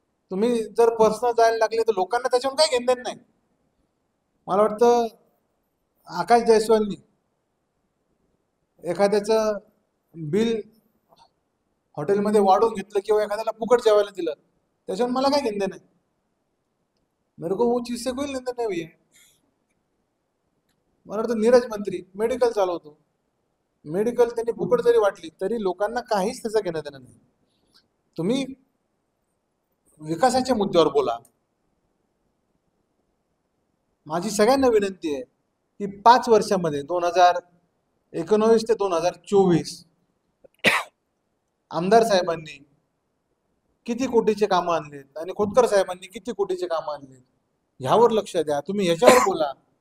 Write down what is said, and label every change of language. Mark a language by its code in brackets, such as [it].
[mr] तुम्ही जर पर्सनल जायला लागले तर लोकांना त्याच्यावर काही घेणं देणं नाही. मला वाटतं आकाश जयस्वालनी एखाद्याचं बिल हॉटेलमध्ये वाढवून घेतलं किंवा एखाद्याला फुकट जेवायला दिलं, त्याच्यावर मला काय घेणं देणं नाही. [hi] मेरे को वो चीज से कोई लेन देन नाही भैया. [mr] मला वाटतं नीरज मंत्री मेडिकल चालवतो, मेडिकल त्यांनी फुकट जरी वाटली तरी लोकांना काहीच त्याचं घेणं देणं नाही. तुम्ही विकासाच्या मुद्द्यावर बोला. माझी सगळ्यांना विनंती आहे की 5 वर्षामध्ये 2019 ते 2024 आमदार साहेबांनी किती कोटीचे कामं आणलेत आणि खोतकर साहेबांनी किती कोटीचे कामं आणलेत, ह्यावर लक्ष द्या. तुम्ही ह्याच्यावर बोला.